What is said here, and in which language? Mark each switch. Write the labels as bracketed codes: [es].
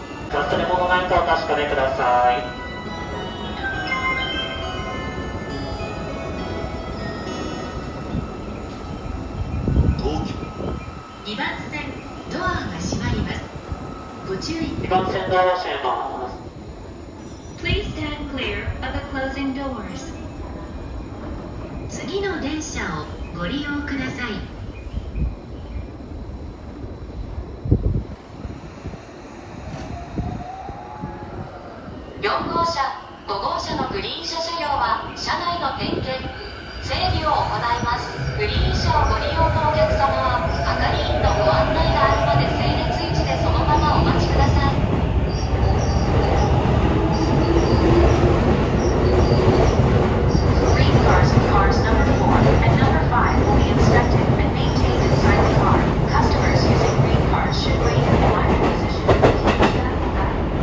[ja] 忘れ物ないかお確かめください。東京 2番線ドアが閉まります。ご注意 2番線ドアを閉めます。 [en] Please stand clear of the closing doors. [ja] 次の電車をご利用ください。 4号車、5号車のグリーン車車両は車内の点検、整備を行います。グリーン車をご利用のお客様は係員のご案内があるまで整列位置でそのままお待ちください。 [en] Green cars and cars number 4 and number 5 will be inspected and maintained inside the car. Customers using green cars should wait in the line position until the travel back.